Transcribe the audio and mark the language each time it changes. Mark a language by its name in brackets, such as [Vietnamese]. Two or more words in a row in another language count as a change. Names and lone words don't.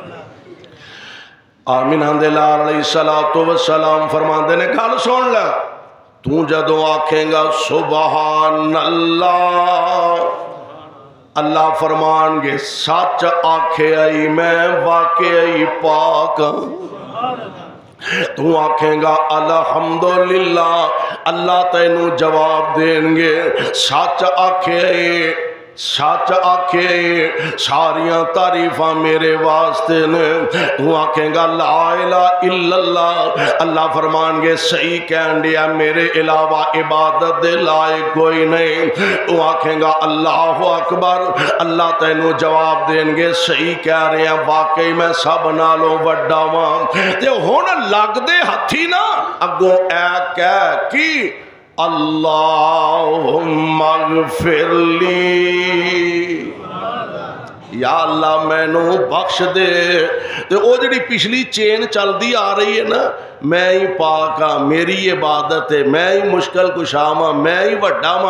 [Punjabi] آمنہ دے لال [Arabic] عليه الصلاة والسلام [Punjabi] فرماندے نے گل سن لے، توں جدوں آکھیگا [Arabic] سبحان الله [Punjabi] اللہ فرمانگے سچ آکھے آئی میں واقعی پاک. توں آکھیگا الحمدللہ اللہ تینوں جواب دینگے سچ آکھے ساریاں تعریفاں میرے واسطے نے. توں آکھیگا [Arabic] لا إله إلا الله [Punjabi] اللہ فرمانگے صحیح کہن دیا میرے علاوہ عبادت دے لائق کوئی نہیں. توں آکھیگا [Arabic] الله أكبر [Punjabi] اللہ تینوں جواب دینگے [Urdu] صحیح کہہ رہے ہیں [Punjabi] واقعی میں سب نالوں وڈا واں. تے ہن لگدے ہتھی نا اگوں اے کہہ کہ [Arabic] اللهم اغفر لي [Punjabi] یا اللہ مینوں بخش دے. [Urdu] تو وہ جی پچھلی چین چلتی آ رہی ہے نا, [Punjabi] میں ہی پاک ہاں میری عبادت ہے میں ہی مشکل کشا وا میں ہی وڈا وا.